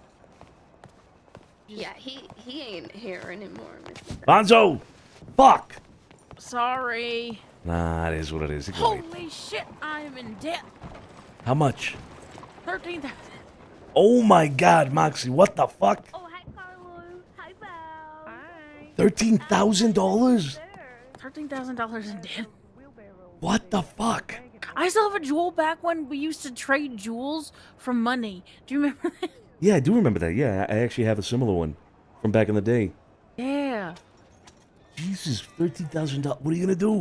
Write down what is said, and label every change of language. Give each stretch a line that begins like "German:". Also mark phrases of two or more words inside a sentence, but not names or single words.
English: Yeah, he ain't here anymore, Mr. Bonzo! Fuck! Sorry. Nah, it is what it is. It can wait. Holy shit! I am in debt. How much? 13,000. Oh my god, Moxie, what the fuck? Oh, hi, Carlo. Hi, Val. Hi. $13,000? $13,000 in debt. What the fuck? I still have a jewel back when we used to trade jewels for money. Do you remember that? Yeah, I do remember that. Yeah, I actually have a similar one from back in the day. Yeah. Jesus, $13,000. What are you gonna do?